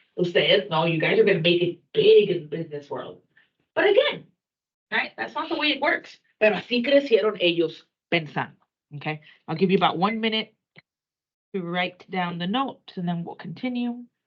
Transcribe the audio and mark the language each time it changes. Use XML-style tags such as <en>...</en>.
<es>Ustedes, no,</es> <en>you guys are going to make it big in the business world. But again, right, that's not the way it works.</en> <es>Pero así crecieron ellos pensando.</es> <en>Okay, I'll give you about 1 minute to write down the notes and then we'll continue.</en>